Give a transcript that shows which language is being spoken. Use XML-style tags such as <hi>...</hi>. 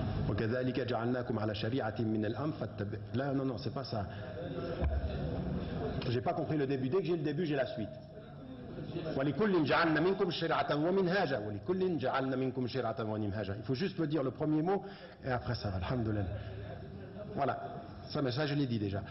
<ar>وكذلك جعلناكم على شريعة من الأمر فاتبع.</ar> <fr>Là, non, c'est pas ça. J'ai pas compris le début. Dès que j'ai le début, j'ai la suite.</fr> <ar>ولكل جعلنا منكم شرعة ومنهاجا ولكل جعلنا منكم شرعة ومنهاجا.</ar> <fr>Il faut juste me dire le premier mot et après ça va. Alhamdoulilah. Voilà. Ça, je l'ai dit déjà.</fr>